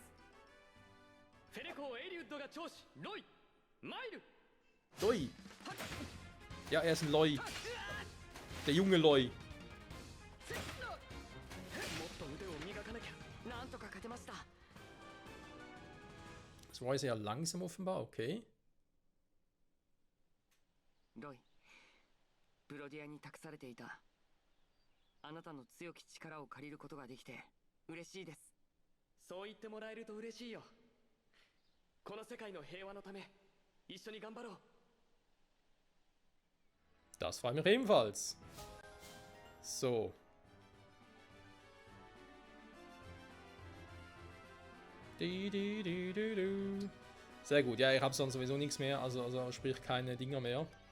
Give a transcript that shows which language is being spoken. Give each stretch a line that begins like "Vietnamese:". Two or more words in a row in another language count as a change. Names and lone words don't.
German: Loi! Ja, er ist ein Loi. Der junge Loi. Das war sehr langsam offenbar, okay.
Japanese: Loi, ブロディアに託されていたあなたの強き力を借りることができて 嬉しいです。そう言ってもらえると嬉しいよ。この世界の平和のため一緒に頑張ろう。
German: Das freut mich ebenfalls. So. Sehr gut. Ja, ich habe sonst sowieso nichts mehr, also sprich keine Dinger mehr.